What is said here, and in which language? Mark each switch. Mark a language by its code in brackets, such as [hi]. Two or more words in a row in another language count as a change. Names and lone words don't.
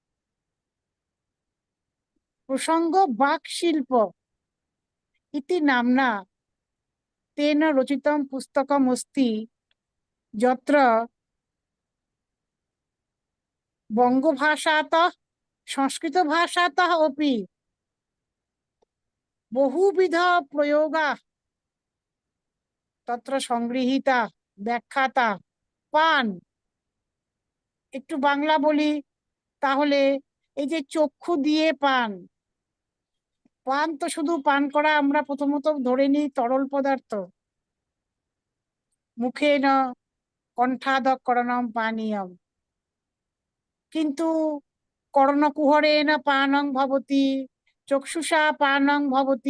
[sa] प्रसंग वाक्शिल्प इति नाम्ना तेन रचितं पुस्तकमस्ति यत्र बङ्गभाषातः संस्कृतभाषातः अपि बहुविध प्रयोगाः तत्र संगृहीता व्याख्याता। [bn] पान একটু বাংলা বলি তাহলে এই যে চক্ষু দিয়ে পান, পান তো শুধু পান করা আমরা প্রথমত ধরে নিই তরল পদার্থ, [sa] মুখেন কণ্ঠাদকরণম পানীয়ম, [bn] কিন্তু [sa] কর্ণকুহরেণ পানং ভবতি চক্ষুষা পানং ভবতি।